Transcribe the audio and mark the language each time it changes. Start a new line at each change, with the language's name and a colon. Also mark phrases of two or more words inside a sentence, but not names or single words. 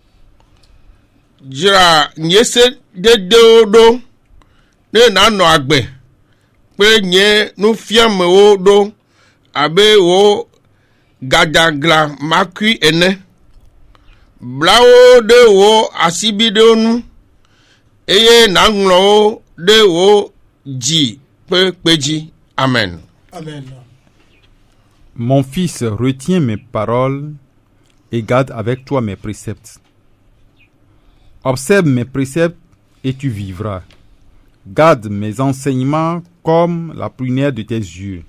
Ewe: Jira nyese de do ne na no agbe pe nye nu fiame wo do abe wo gadagla makui ene blawo de wo asibide nu eye na nglo de wo ji pe peji. Amen. Amen.
French: Mon fils, retiens mes paroles et garde avec toi mes préceptes. Observe mes préceptes et tu vivras. Garde mes enseignements comme la prunelle de tes yeux.